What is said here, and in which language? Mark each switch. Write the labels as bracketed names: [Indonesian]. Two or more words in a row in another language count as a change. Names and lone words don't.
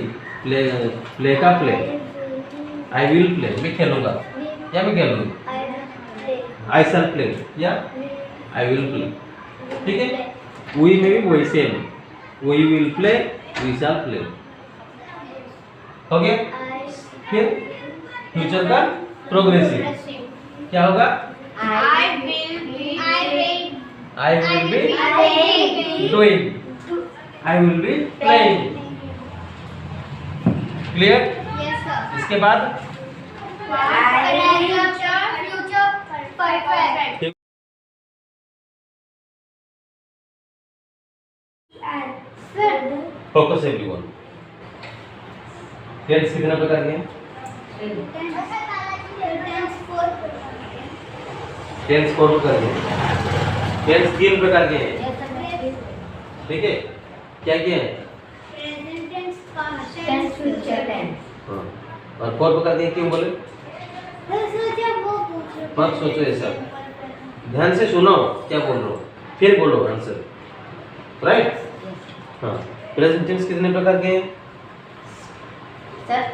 [English] play ka play, I will play, [Hindi] मैं खेलूंगा या मैं खेलूंगी, [English] I shall play ya I will play, [Hindi] ठीक है। [English] वी [Hindi] में भी वही [English] सेम, we will play, we shall play, [Hindi] हो गया। फिर फ्यूचर का प्रोग्रेसिव क्या होगा? [English] I will be doing, I will be playing, क्लियर? Yes, sir. [Hindi] इसके बाद [English] Future perfect. Sir. focus everyone. [Hindi] टेंस कितने प्रकार के हैं? टेंस 4 प्रकार के हैं। टेंस 3 प्रकार के हैं, ठीक है। क्या क्या है? [English] Present tense, past tense, future tense. [Hindi] हाँ, और 4 प्रकार के क्यों बोले? मत सोचो ऐसा, ध्यान से सुनो क्या बोल रहा हूँ, फिर बोलो आंसर, राइट? हाँ, प्रेजेंट टेंस कितने प्रकार के हैं? सर